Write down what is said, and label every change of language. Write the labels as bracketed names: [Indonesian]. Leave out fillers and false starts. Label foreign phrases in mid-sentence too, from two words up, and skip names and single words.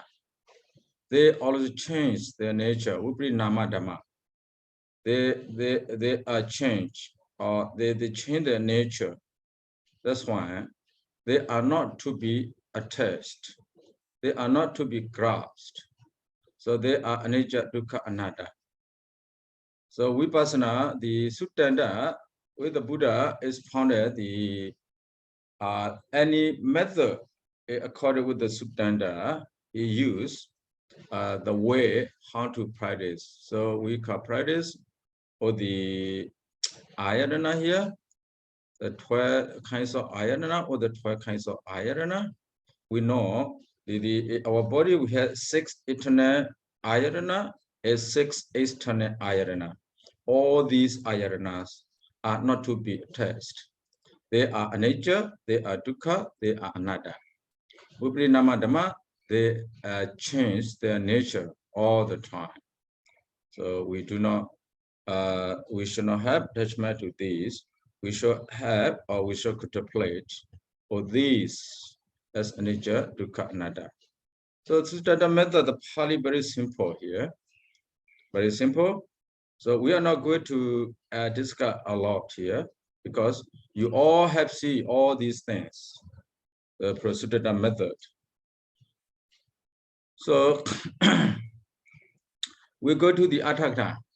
[English] They always change their nature, [Pali] viprinama dhamma. [English] They are changed, or they change their nature. That's why they are not to be attached. They are not to be grasped. So they are [Pali] anicca, dukkha, anatta. [English] So vipassana, the suttanta with the Buddha is founded the any method according with the suttanta he used the way how to practice. So we can practice for the ayatana here, the 12 kinds of ayatana or the 12 kinds of ayatana. We know our body we have 6 internal ayatana and 6 external ayatana. All these ayatanas are not to be attached. They are anicca, they are dukkha, they are anatta. [Pali] Viprinama dhamma, [English] they change their nature all the time. So we do not, we should not have attachment to these. We should have, or we should contemplate for these as [Pali] anicca, dukkha, anatta. [English] So suttanta method, the Pali very simple here, very simple. So we are not going to discuss a lot here because you all have seen all these things, the suttanta method. So we go to the Atthakatha.